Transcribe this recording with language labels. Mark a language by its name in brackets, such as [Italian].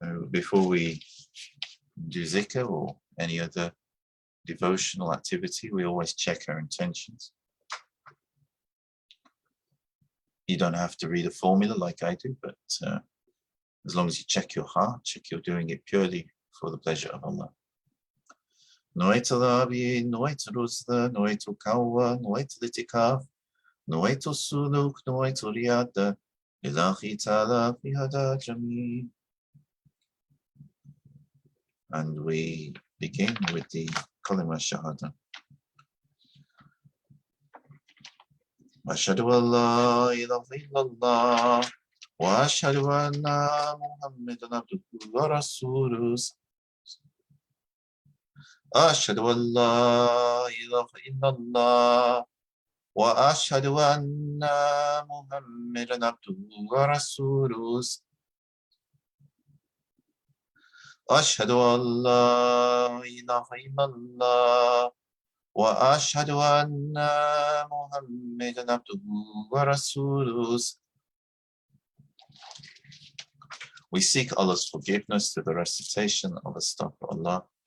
[English] Before we do dhikr or any other devotional activity, we always check our intentions. You don't have to read a formula like I do, but as long as you check your heart, check you're doing it purely for the pleasure of Allah. [Arabic] نويت الأبي نويت الرشد نويت القوة نويت الاعتكاف نويت السلوك نويت الريادة لله تعالى في هذا الجميع. [English] And we begin with the kalima shahada. [Arabic] أشهد أن لا إله إلا الله وأشهد أن محمدا عبده ورسوله. أشهد أن لا إله إلا الله وأشهد أن محمدا عبده ورسوله. أشهد أن لا إله إلا الله وأشهد أن محمدا عبده ورسوله. [English] We seek Allah's forgiveness through the recitation of Astaghfirullah.